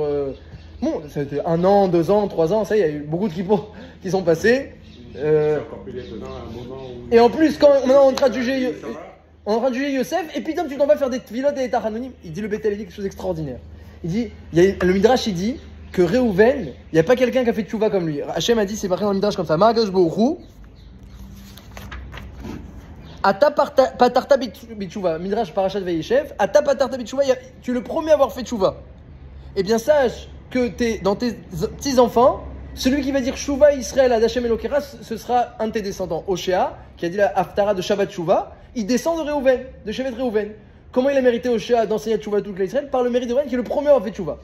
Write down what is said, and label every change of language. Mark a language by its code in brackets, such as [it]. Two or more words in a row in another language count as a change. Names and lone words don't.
[fr] Bon, ça a été 1 an, 2 ans, 3 ans, ça y est, il y a eu beaucoup de kippos qui sont passés. C'est encore plus étonnant à un moment où... Et en plus, quand on est en train de juger... On est en train de juger Yosef, et puis tu t'en vas faire des tfilotes et des tachanounim. Il dit, le Beth El, il dit quelque chose d'extraordinaire. Il dit, le Midrash, il dit que Réhouven, il n'y a pas quelqu'un qui a fait tchouva comme lui. Hachem a dit, c'est marqué dans le Midrash comme ça, [he] אמר הקדוש ברוך הוא אתה פתחת בתשובה מדרש פרשת וישב אתה פתחת בתשובה, [fr] tu es le premier à avoir fait tchouva. eh bien sache que dans tes petits-enfants, celui qui va dire [he] שובה ישראל עד ה' אלוקיך, [fr] ce sera un de tes descendants. Oshéa, qui a dit la Haftara de Shabbat Shuvah, il descend de Réhouven, de Shevet Réhouven. Comment il a mérité Oshéa d'enseigner Shuvah à toute l'Israël? Par le mérite de Réhouven, qui est le premier à avoir fait Shuvah.